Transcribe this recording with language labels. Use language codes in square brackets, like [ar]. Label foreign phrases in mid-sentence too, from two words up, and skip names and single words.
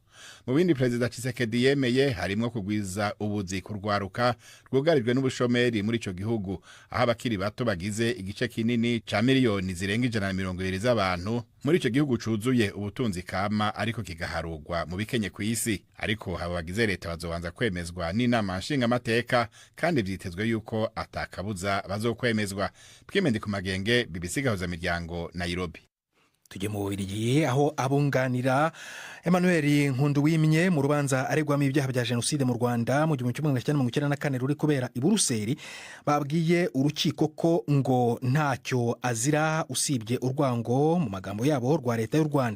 [rn] Mu bindi Perezida Tshisekedi yemeye harimo kugwiza ubuzi kurwaruka rwugarijwe n'ubushomeri muri ico gihugu, aho abakiri bato bagize igice kinini ca miliyoni zirenga 120 z'abantu muri ico gihugu cuzuye ubutunzi kama ariko kigaharugwa mu bikenye kw'isi. Ariko abo bagize leta bazobanza kwemezwa n'inama nshingamateka kandi vyitezwe yuko atakabuza bazokwemezwa. Pwimende ku Magenge, BBC Gahuza Miryango, Nairobi. [rw] Tujye mu Bubiligi aho abunganira Emmanuel Nkunduwimye mu rubanza aregwamo ibyaha bya jenoside mu Rwanda mu 1994 ruri kubera i Buruseli babwiye urukiko ko ngo ntacyo azira usibye urwango mu magambo yabo rwa leta y'u Rwanda.